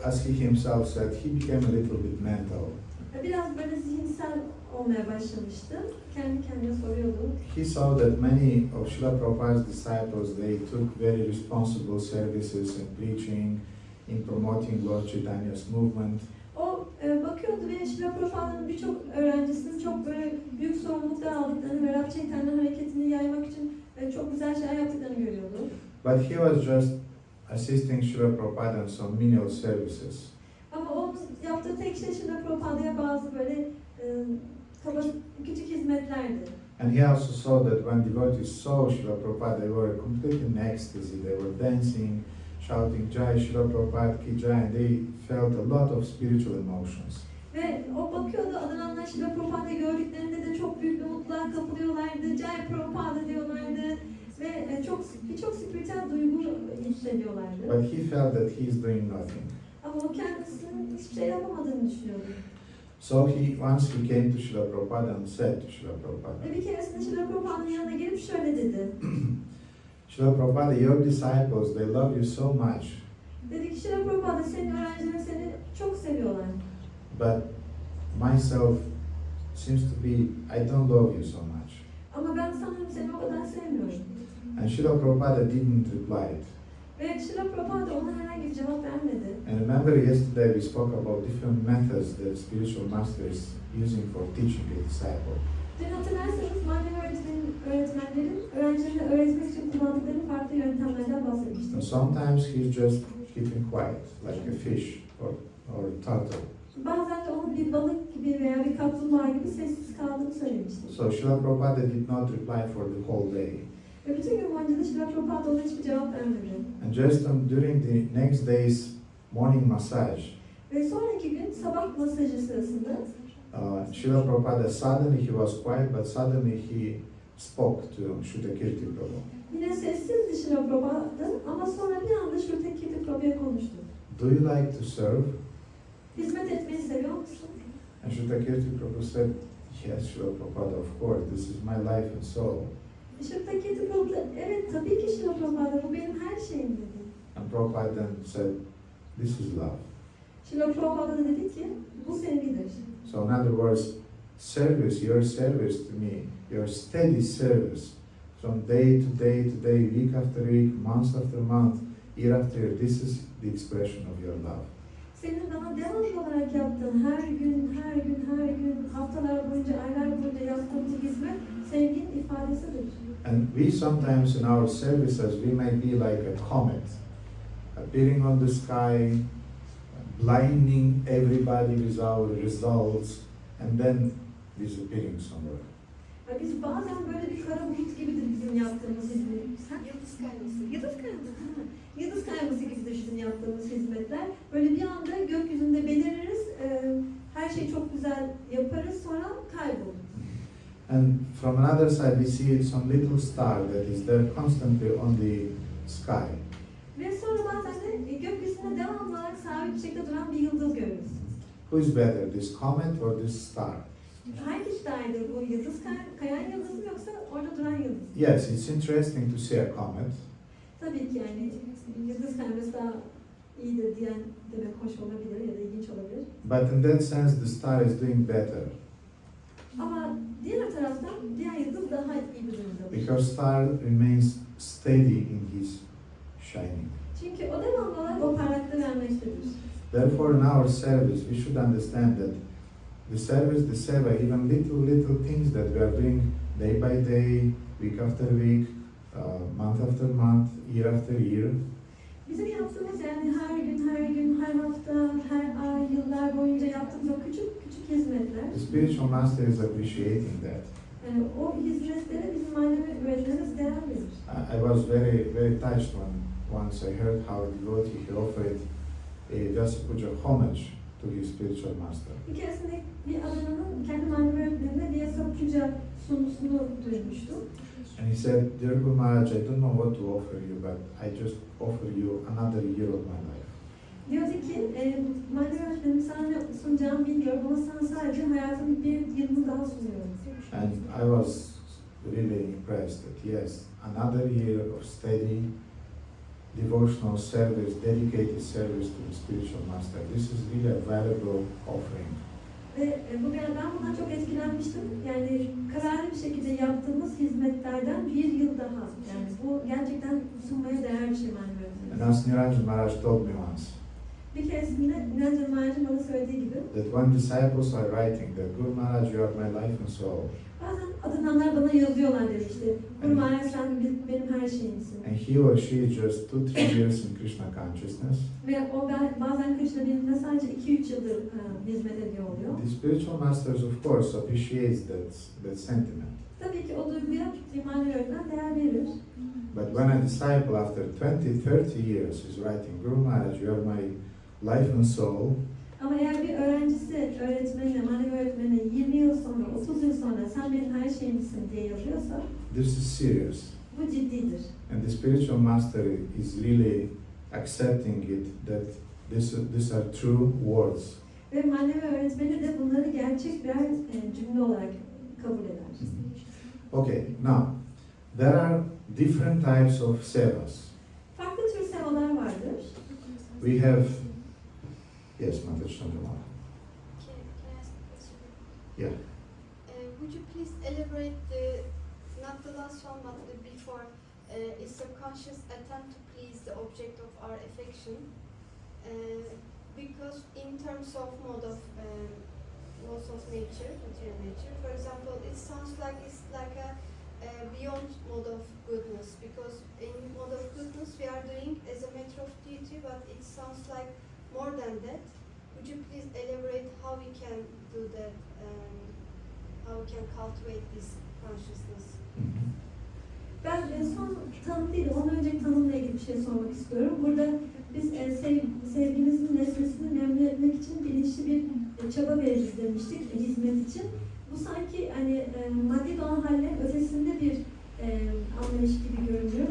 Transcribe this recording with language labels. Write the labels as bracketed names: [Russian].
[English] as he himself said, he became a little bit mental. [Turkish] biraz böyle zihinsel olmaya başlamıştı. Kendi kendine soruyordu. [English] He saw that many of Srila Prabhupada's disciples, they took very responsible services in preaching, in promoting Lord Chaitanya's movement. [Turkish] O bakıyordu ve Srila Prabhupāda'nın birçok öğrencisinin çok böyle büyük sorumluluklar aldıklarını ve Rab Chaitanya hareketini yaymak için çok güzel şeyler yaptıklarını görüyordu. [English] But he was just assisting Srila Prabhupada in some menial services. [Turkish] Ama onun yaptığı tek şey Srila Prabhupāda'ya bazı böyle kaba küçük hizmetlerdi. [English] And he also saw that when devotees saw Srila Prabhupada, they were completely in ecstasy. They were dancing, shouting Jai Srila Prabhupada ki Jai, and they felt a lot of spiritual emotions. [Turkish] Ve o bakıyordu, adananlar Srila Prabhupāda'yı gördüklerinde de çok büyük bir mutluluğa kapılıyorlardı. Jai Prabhupada diyorlardı ve birçok spiritüel duygu hissediyorlardı. [English] But he felt that he is doing nothing. [Turkish] Ama o kendisinin hiçbir şey yapamadığını düşünüyordu. [English] So once he came to Srila Prabhupada and said to Srila [Turkish] Ve [English] Prabhupada, [Turkish] bir keresinde Srila Prabhupāda'nın yanına gelip şöyle dedi. [English] Srila Prabhupada, your disciples, they love you so much, [Turkish] Dedi ki Srila Prabhupāda senin öğrencilerin seni çok seviyorlar. [English] but myself seems to be, I don't love you so much. [Turkish] Ama ben sanırım seni o kadar sevmiyorum. [English] And Srila Prabhupada didn't reply. [Turkish] Ve Srila Prabhupāda ona herhangi bir cevap vermedi. [English] And remember yesterday we spoke about different methods that spiritual master is using for teaching a disciple. [Turkish] Dün hatırlarsanız manevi öğretmenlerin öğrencilerine öğretmek için kullandıkları farklı yöntemlerden bahsetmiştim. [English] And sometimes he's just keeping quiet, like a fish or a turtle. [Turkish] Bazen de onun bir balık gibi veya bir kaplumbağa gibi sessiz kaldığını söylemiştim. [English] So Srila Prabhupada did not reply for the whole day. [Turkish] Ve bütün gün boyunca da Srila Prabhupāda ona hiçbir cevap vermedi. [English] And just during the next day's morning massage, [Turkish] Ve sonraki gün sabah masajı sırasında [English] Srila Prabhupada suddenly he was quiet, but suddenly he spoke to Shrutakirti Prabhu. [Turkish] yine sessizdi Srila Prabhupada ama sonra bir anda Shrutakirti Prabhu'ya konuştu. [English] Do you like to serve? [Turkish] Hizmet etmeyi seviyor musun? [English] And Shrutakirti Prabhu said, yes, Srila Prabhupada, of course, this is my life and soul. [Turkish] Shrutakirti Prabhu da evet tabii ki Srila Prabhupada bu benim her şeyim dedi. [English] And Prabhupada then said, this is love. [Turkish] Srila Prabhupada da dedi ki bu sevgidir. [English] So in other words, service, your service to me, your steady service, from day to day to day, week after week, month after month, year after year, this is the expression of your love. [Turkish] Senin bana devamlı olarak yaptığın her gün, haftalar boyunca, aylar boyunca yaptığın bu hizmet sevginin ifadesidir. [English] And we sometimes in our services, we may be like a comet, appearing on the sky, blinding everybody with our results, and then disappearing somewhere. [Turkish] Biz bazen böyle bir kara bulut gibidir bizim yaptığımız hizmet. Yıldız kayması. Yıldız kayması. Yıldız kayması gibidir bizim yaptığımız hizmetler. Böyle bir anda gökyüzünde beliririz, her şeyi çok güzel yaparız, sonra kaybolur. [English] And from another side, we see some little star that is there constantly on the sky. [Turkish] Ve sonra bazen de gökyüzünde devamlı olarak sabit bir şekilde duran bir yıldız görürüz. [English] Who is better, this comet or this star? [Turkish] Hangisi daha iyidir, bu yıldız kayan yıldız mı yoksa orada duran yıldız? [English] Yes, it's interesting to see a comet, [Turkish] Tabii ki yani yıldız kayması daha iyidir diyen demek hoş olabilir ya da ilginç olabilir. [English] but in that sense, the star is doing better [Turkish] Ama diğer taraftan diğer yıldız daha iyi bir durumdadır. [English] because star remains steady in his shining. [Turkish] Çünkü o devamlı olarak o parlaklığı vermektedir. [English] Therefore, in our service, we should understand that the service, the seva, even little things that we are doing day by day, week after week, month after month, year after year, [Turkish] Bizim yaptığımız yani her hafta, her ay, yıllar boyunca yaptığımız o küçük hizmetler, [English] the spiritual master is appreciating that. [Turkish] yani o hizmetlere bizim manevi öğretmenimiz değer verir. [English] I was very touched when once I heard how a devotee he offered a Vyasapuja homage to his spiritual master. [Turkish] Bir keresinde bir adananın kendi manevi öğretmenine bir Puja sunusunu duymuştum. [English] And he said, Dear Guru Maharaj, I don't know what to offer you, but I just offer you another year of my life. [Turkish] Diyordu ki, manevi öğretmenim sana ne sunacağımı bilmiyorum ama sana sadece hayatımın bir yılını daha sunuyorum. [English] And I was really impressed that yes, another year of steady devotional service, dedicated service to the spiritual master. This is really a valuable offering. [Turkish] Ve ben bundan çok etkilenmiştim. Yani kararlı bir şekilde yaptığımız hizmetlerden bir yıl daha. Yani bu gerçekten sunmaya değer bir şey manevi öğretmenim. [English] And as Niranjan Maharaj told me once, [Turkish] Bir keresinde Niranjan Maharaj'ın bana söylediği gibi, [English] that when disciples are writing that Guru Maharaj, you are my life and soul, [Turkish] bazen adılanlar bana yazıyorlar dedi işte. Guru Maharaj sen benim her şeyimsin. [English] and he or she is just 2-3 years in Krishna consciousness, [Turkish] Ve o bazen Krishna benimle sadece 2-3 yıldır hizmet ediyor oluyor. [English] the spiritual masters of course appreciates that sentiment. [Turkish] Tabii ki o duyguya bir manevi öğretmen değer verir. [English] But when a disciple after 20-30 years is writing, Guru Maharaj, you are my life and soul, [Turkish] Ama eğer bir öğrencisi öğretmenine, manevi öğretmenine 20 yıl sonra, 30 yıl sonra sen benim her şeyimsin diye yazıyorsa [English] this is serious. [Turkish] bu ciddidir. [English] And the spiritual master is really accepting it that these are true words. [Turkish] Ve manevi öğretmeni de bunları gerçek birer cümle olarak kabul eder. [English] Okay, now there are different types of sevas. [Turkish] Farklı tür sevalar vardır. [English] We have, yes, Mataji Chandramala. Can I ask a question? Yeah. Would you please elaborate not the last one, but the before, a subconscious attempt to please the object of our affection? Because in terms of laws of nature, material nature, for example, it sounds like it's like a beyond mode of goodness. Because in mode of goodness we are doing as a matter of duty, but it sounds like more than that. Would you please elaborate how we can do that? How we can cultivate this consciousness? [Turkish] Ben son tanım değil, ondan önceki tanımla ilgili bir şey sormak istiyorum. Burada biz sevgimizin nesnesini memnun etmek için bilinçli bir çaba veririz demiştik hizmet için. Bu sanki hani maddi doğal hallerin ötesinde bir anlayış gibi görünüyor.